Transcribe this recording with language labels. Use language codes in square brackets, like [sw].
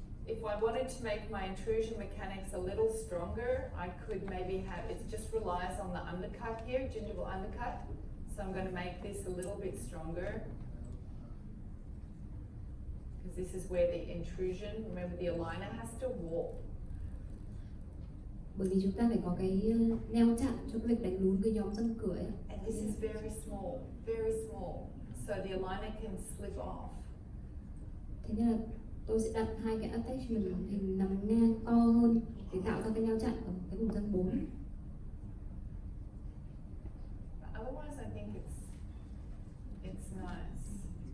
[en] If I wanted to make my intrusion mechanics a little stronger, I could maybe have, it just relies on the undercut here, gingival undercut. So I'm going to make this a little bit stronger. Because this is where the intrusion, remember the aligner has to warp. [vi] Bởi vì chúng ta phải có cái neo chặn cho cái việc đánh lún cái nhóm răng cửa ấy. [en] And this is very small, so the aligner can slip off. [vi] Thế nên là tôi sẽ đặt hai cái attachment hình nằm ngang to hơn để tạo ra cái neo chặn ở cái vùng răng 4. [en] But otherwise I think it's nice.